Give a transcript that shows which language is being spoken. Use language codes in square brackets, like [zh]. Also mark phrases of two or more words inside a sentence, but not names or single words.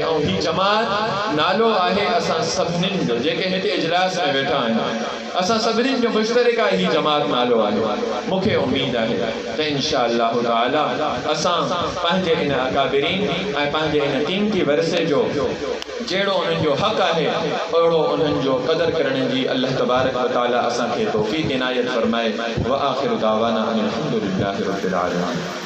[sd] ऐं ही जमात नालो आहे असां सभिनीनि जो, जेके हिते इजलास में वेठा आहिनि, असां सभिनीनि जो मुश्तरिका ही जमात नालो आहे। मूंखे उमेद आहे त [ar] إن شاء الله تعالى [sd] असां पंहिंजे इन अकाबिरीन ऐं पंहिंजे इन क़ीमती वरसे जो जहिड़ो उन्हनि जो हक़ आहे, अहिड़ो उन्हनि जो क़दर करण जी अल्लाह तबारक व तआला असांखे तौफ़ीक़ इनायत फरमाए। [ar] وآخر دعوانا أن الحمد لله رب العالمين.